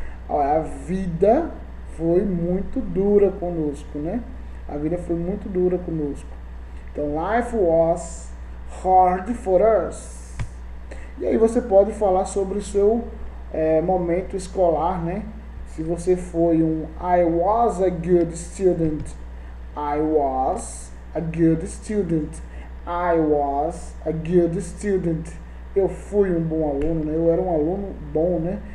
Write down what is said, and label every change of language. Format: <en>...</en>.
<pt>A vida foi muito dura conosco, né? A vida foi muito dura conosco.</pt> <en>Então, life was hard for us.</en> <pt>E aí você pode falar sobre o seu momento escolar, né? Se você foi</pt> <en>I was a good student. I was a good student. I was a good student.</en> <pt>Eu fui um bom aluno, né? Eu era um aluno bom, né?</pt>